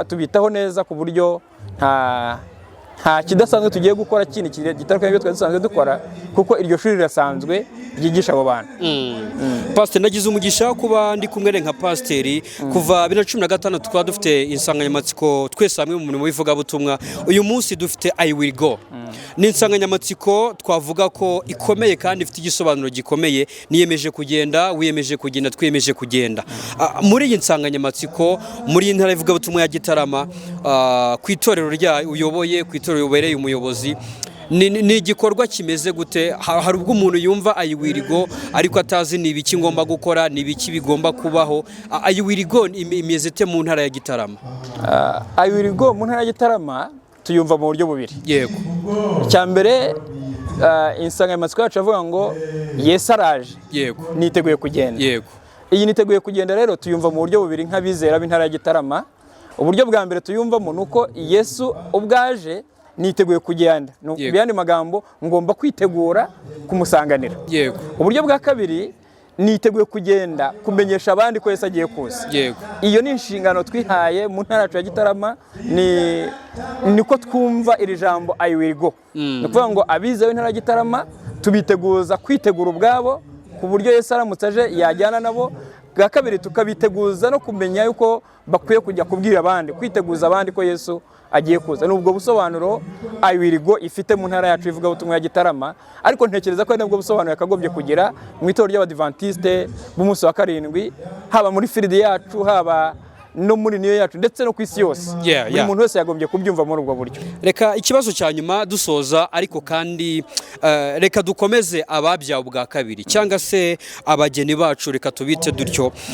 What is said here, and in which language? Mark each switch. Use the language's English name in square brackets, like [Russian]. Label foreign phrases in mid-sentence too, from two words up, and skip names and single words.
[Kinyarwanda] Rero tubitaho neza ku buryo nta kidasanzwe tugiye gukora kindi gitandukanye n'ibyo twari dusanzwe dukora, kuko iryo shuri rirasanzwe ryigisha abo bantu. Pasiteri, nagize umugisha wo kuba ndi kumwe nka pasiteri kuva 2016 twaba dufite insanganyamatsiko twese hamwe mu murimo w'ivugabutumwa. Uyu munsi dufite [English] I will go. [Kinyarwanda] Ni insanganyamatsiko twavuga ko ikomeye kandi ifite igisobanuro gikomeye. Niyemeje kugenda, wiyemeje kugenda, twiyemeje kugenda. Muri iyi nsanganyamatsiko, muri iyi ntara y'ivugabutumwa ya Gitarama, ku itorero rya uyoboye, ku itorero ubereye umuyobozi, ni igikorwa kimeze gute? Hari ubwo umuntu yumva [English] I will go [Kinyarwanda] ariko atazi ni ibiki ngomba gukora, ni ibiki bigomba kubaho. [English] I will go [Kinyarwanda] imeze ite mu ntara ya Gitarama? [English] I will go [Kinyarwanda] mu ntara ya Gitarama tuyumva mu buryo bubiri. Yego. Icya mbere, insanganyamatsiko yacu avuga ngo Yesu araje. Yego. Niteguye kugenda. Yego. Iyi niteguye kugenda rero tuyumva mu buryo bubiri nk'abizera b'intara ya Gitarama. Uburyo bwa mbere tuyumvamo nuko Yesu ubwaje niteguye kugenda. Mu yandi magambo, ngomba kwitegura kumusanganira. Yego. Uburyo bwa kabiri, niteguye kugenda kumenyesha abandi ko Yesu agiye kuza. Yego. Iyo ni inshingano twihaye mu ntara yacu ya Gitarama, niko twumva iri jambo [English] I will go. [Kinyarwanda] Ni ukuvuga ngo abize b'intara ya Gitarama tubiteguza kwitegura ubwabo ku buryo Yesu aramutse aje yajyana nabo. Bwa kabiri, tukabiteguza no kumenya yuko bakwiye kujya kubwira abandi, kwiteguza abandi ko Yesu agiye kuza. Nubwo busobanuro [English] I will go [Kinyarwanda] ifite mu ntara yacu ivugabutumwa ya Gitarama, ariko ntekereza ko nabwo busobanuro yakagombye kugira mu itorero ry'Abadiventiste b'umunsi wa karindwi, haba muri field yacu, haba no muri niyo yacu, ndetse no ku isi yose. Buri muntu wese yagombye kubyumva muri ubwo buryo. Reka ikibazo cya nyuma dusoza, ariko kandi reka dukomeze ababyawe ubwa kabiri cyangwa se abageni bacu, reka tubite dutyo.